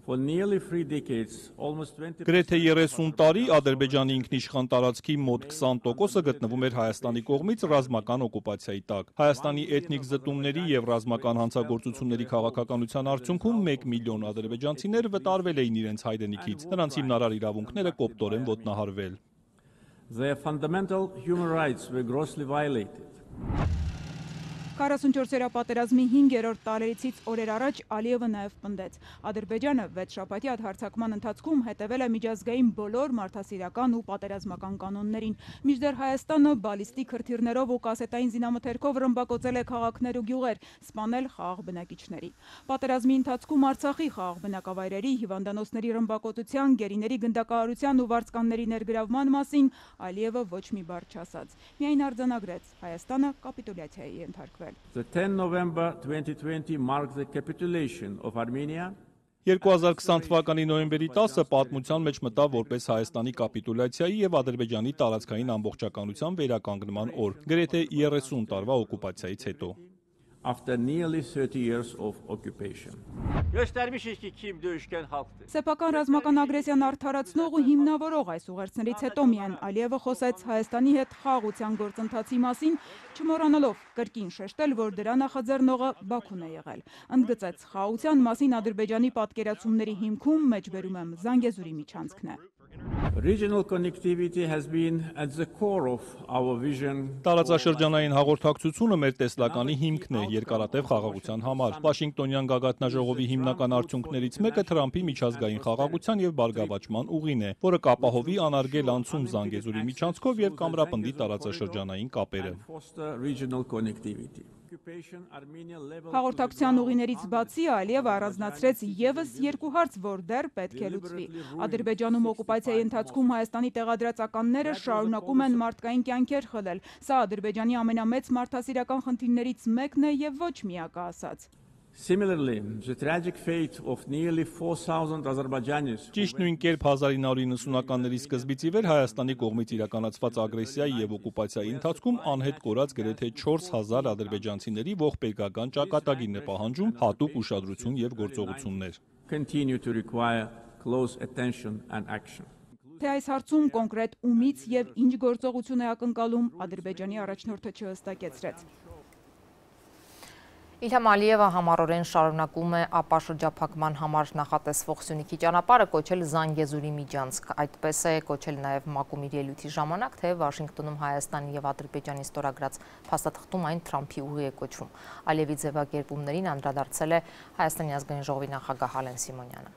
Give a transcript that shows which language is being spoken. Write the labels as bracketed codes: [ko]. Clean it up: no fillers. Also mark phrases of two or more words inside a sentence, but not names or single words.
[hy] Գրեթե 30 տարի Ադրբեջանի ինքնիշխան տարածքի մոտ 20%-ը գտնվում էր Հայաստանի կողմից ռազմական օկուպացիայի տակ։ Հայաստանի էթնիկ զտումների եւ ռազմական հանցագործությունների քաղաքականության արդյունքում 1 միլիոն ադրբեջանցիներ վտարվել էին իրենց հայրենիքից։ Նրանց հիմնարար իրավունքները կոպտորեն ոտնահարվել։ [en] Their fundamental human rights were grossly violated. [hy] 44-րդ պատերազմի 5-րդ տարելիցից օրեր առաջ Ալիևը նաև պնդեց. Ադրբեջանը 6 շաբաթյա հարձակման ընթացքում հետևել է միջազգային բոլոր մարդասիրական ու պատերազմական կանոններին, մինչդեռ Հայաստանը բալիստիկ հրթիռներով ու կասետային զինամթերքով ռմբակոծել է քաղաքներ ու գյուղեր, սպանել խաղաղ բնակիչների։ Պատերազմի ընթացքում Արցախի խաղաղ բնակավայրերի, հիվանդանոցների ռմբակոծության, գերիների գնդակահարության ու վարձկանների ներգրավման մասին Ալիևը ոչ մի բառ չասաց։ Միայն արձանագրեց. Հայաստանը կապիտուլյացիայի է ենթարկվել։ [en] The 10 November 2020 marked the capitulation of Armenia. [hy] 2020 թվականի նոյեմբերի 10-ը պատմության մեջ մտավ որպես Հայաստանի կապիտուլյացիայի եւ Ադրբեջանի տարածքային ամբողջականության վերականգնման օր, գրեթե 30 տարվա օկուպացիայից հետո։ [en] After nearly 30 years of occupation. [hy] Սեփական ռազմական ագրեսիան արդարացնող ու հիմնավորող այս ուղերձներից հետո միայն Ալիևը խոսեց Հայաստանի հետ խաղաղության գործընթացի մասին, չմոռանալով կրկին շեշտել, որ դրա նախաձեռնողը Բաքուն է եղել։ Ընդգծեց խաղաղության մասին Ադրբեջանի պատկերացումների հիմքում մեջբերում եմ Զանգեզուրի միջանցքն է։ [en] Regional connectivity has been at the core of our vision. [hy] Տարածաշրջանային հաղորդակցությունը մեր տեսլականի հիմքն է երկարատև խաղաղության համար։ Վաշինգտոնյան գագաթնաժողովի հիմնական արդյունքներից մեկը Թրամփի միջազգային խաղաղության եւ բարգավաճման ուղին է, որը կապահովի անարգել անցում Զանգեզուրի միջանցքով եւ կամրապնդի տարածաշրջանային կապերը։ Հաղորդակցության ուղիներից բացի Ալիևը առանձնացրեց եւս երկու հարց, որ դեռ պետք է լուծվի։ Ադրբեջանում օկուպացիայի ընթացքում Հայաստանի տեղադրածականները շարունակում են մարդկային կյանքեր խլել։ Սա Ադրբեջանի ամենամեծ մարդասիրական խնդիրներից մեկն է եւ ոչ միակը ասած։ [en] Similarly, the tragic fate of nearly 4,000 Azerbaijanis. [hy] Ճիշտ նույն կերպ 1990-ականների սկզբից ի վեր Հայաստանի կողմից իրականացված ագրեսիայի եւ օկուպացիայի ընթացքում անհետ կորած գրեթե 4000 ադրբեջանցիների ողբերգական ճակատագիրն է պահանջում հատուկ ուշադրություն եւ գործողություններ։ [en] Continue to require close attention and action. [hy] Թե այս հարցում կոնկրետ ումից եւ ինչ գործողություն է ակնկալում, Ադրբեջանի առաջնորդը չհստակեցրեց։ Իլհամ Ալիևը համառորեն շարունակում է ապաշրջափակման համար նախատեսվող Սյունիքի ճանապարհը կոչել Զանգեզուրի միջանցք։ Այդպես է կոչել նաև ՄԱԿ-ում իր ելույթի ժամանակ, թե Վաշինգտոնում Հայաստանի եւ Ադրբեջանի ստորագրած փաստաթղթում այն Թրամփի ուղի է կոչվում։ Ալիևի ձևակերպումներին անդրադարձել է Հայաստանի ազգային ժողովի նախագահ Ալեն Սիմոնյանը։